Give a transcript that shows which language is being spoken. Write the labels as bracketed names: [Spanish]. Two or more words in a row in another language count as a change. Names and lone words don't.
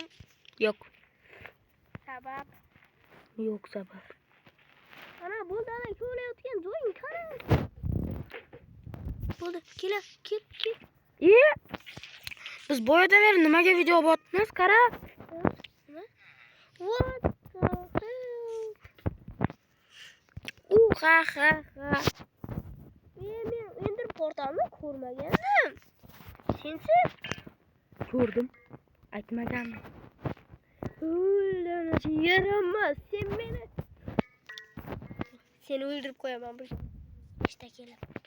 [Uzbek] Yo'q. Sabab. Yo'q sabab. Ana bo'ldi, ana ko'layotgan joying qani? Bo'ldi, kel. Biz boyadan beri nimaga video botmiz? Qara. [English] What the hell? [Uzbek] Men endi portalni ko'rmagandim. Senchi? Ko'rdim. Aytmagandim. Yaramas, sen meni. Seni o'ldirib qo'yaman bu ishda kelib.